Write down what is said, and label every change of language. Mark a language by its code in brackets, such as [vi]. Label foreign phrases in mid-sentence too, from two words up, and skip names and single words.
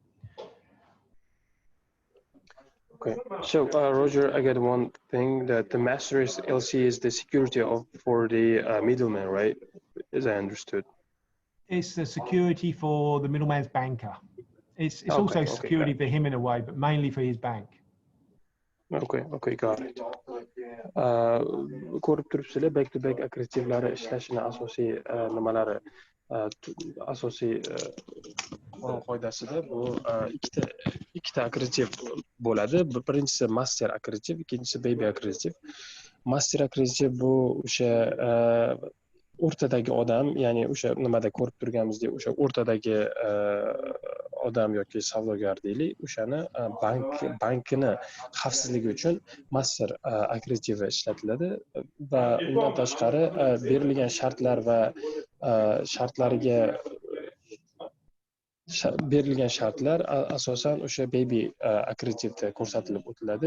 [en] Okay, so Roger, I got one thing that the master LC is the security for the middleman, right? As I understood. It's the security for the middleman's banker. It's also security for him in a way, but mainly for his bank. Okay, got it. [uz] Ko'rib turibsizlar, [en] back-to-back [uz] akkreditivlari ishlashini asosiy nimalari, asosiy qoidasida bu ikkita akkreditiv bo'ladi. Birinchisi master akkreditiv, ikkinchisi baby akkreditiv. Master akkreditiv bu o'sha o'rtadagi odam, ya'ni o'sha nimada ko'rib turganimizdek, o'sha o'rtadagi odam yoki savdogar deylik, o'shani bankini xavfsizligi uchun master akkreditivi ishlatiladi va undan tashqari berilgan shartlar va berilgan shartlar asosan o'sha baby akkreditivda ko'rsatilib o'tiladi.